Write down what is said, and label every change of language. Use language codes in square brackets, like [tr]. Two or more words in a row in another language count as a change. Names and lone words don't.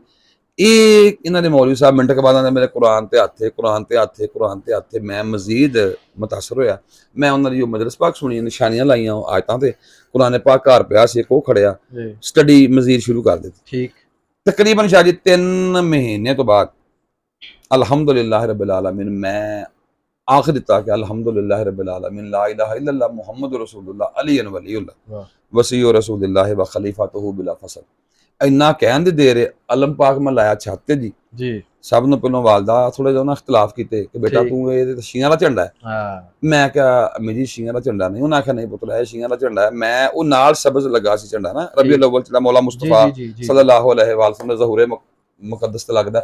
[pa] ਇਹਨਾਂ ਦੇ ਮੌਲਵੀ ਸਾਹਿਬ ਮਿੰਟ ਕੇ ਬਾਅਦ ਆਉਂਦੇ ਮੇਰੇ ਕੁਰਾਨ ਤੇ ਹੱਥੇ, ਕੁਰਾਨ ਤੇ ਹੱਥੇ, ਕੁਰਾਨ ਤੇ ਹੱਥੇ। ਮੈਂ ਮਜ਼ੀਦ ਮੁਤਾਸਰ ਹੋਇਆ। ਮੈਂ ਉਹਨਾਂ ਦੀ ਉਹ ਮਜਲਿਸ ਪਾਕ ਸੁਣੀ, ਨਿਸ਼ਾਨੀਆਂ ਲਾਈਆਂ ਆਇਤਾਂ ਤੇ, ਕੁਰਾਨ ਪਾਕ ਘਰ ਪਿਆ ਸੀ, ਉਹ ਖੜਿਆ, ਸਟੱਡੀ ਮਜ਼ੀਦ ਸ਼ੁਰੂ ਕਰ ਦਿੱਤੀ। ਠੀਕ, ਤਕਰੀਬਨ ਸ਼ਾਹ ਜੀ 3 ਮਹੀਨੇ ਤੋਂ ਬਾਅਦ [ar] الحمد لله رب العالمين [pa] ਮੈਂ ਆਖ ਦਿੱਤਾ ਕਿ [ar] الحمد لله رب العالمين لا إله إلا الله محمد رسول الله عليا ولي الله وصي رسول الله وخليفته بلا فصل. [pa] ਇੰਨਾ ਕਹਿਣ ਦੀ ਦੇਰ ਅਲਮ ਪਾਕ ਮੈਂ ਲਾਇਆ ਛੱਤ ਤੇ ਜੀ। ਸਭ ਨੂੰ ਪਹਿਲਾਂ ਵਾਲਦਾ ਥੋੜੇ ਜਿਹਾ ਉਹਨਾਂ ਇਖਤਲਾਫ ਕੀਤੇ ਕਿ ਬੇਟਾ ਤੂੰ ਇਹ ਸ਼ੀਆਂ ਦਾ ਝੰਡਾ ਹੈ। ਮੈਂ ਕਿਹਾ ਅਮੀ ਜੀ ਸ਼ੀਆਂ ਦਾ ਝੰਡਾ ਨਹੀਂ। ਉਹਨਾਂ ਆਖਿਆ ਨਹੀਂ ਪੁੱਤਰ ਇਹ ਸ਼ੀਆਂ ਦਾ ਝੰਡਾ ਹੈ। ਮੈਂ ਉਹ ਨਾਲ ਸਬਜ਼ ਲੱਗਾ ਸੀ ਝੰਡਾ ਨਾ, ਰਬੀਉਲ ਅਵਲ ਜਿਹੜਾ ਮੌਲਾ ਮੁਸਤਫਾ [ar] صلى الله عليه وسلم [pa] ਦਾ ਜ਼ਹੂਰੇ ਮੁਕੱਦਸ ਤੇ ਲੱਗਦਾ।